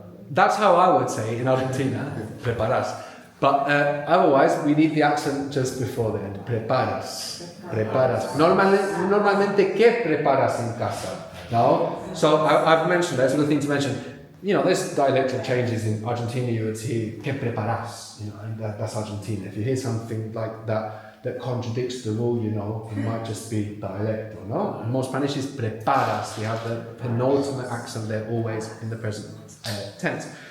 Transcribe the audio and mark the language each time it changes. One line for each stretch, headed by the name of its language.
English: That's how I would say it in Argentina, preparas. But otherwise, we need the accent just before the end.
Spanish: Preparas. Preparas. Normalmente, ¿qué preparas en casa? No?
English: So I've mentioned that, it's a good thing to mention. You know, there's dialectal changes in Argentina, you would hear,
Spanish: ¿qué preparas?
English: You know, and that's Argentina. If you hear something like that contradicts the rule, you know, it might just be dialectal, no? More Spanish is preparas. You have the penultimate accent there always in the present tense.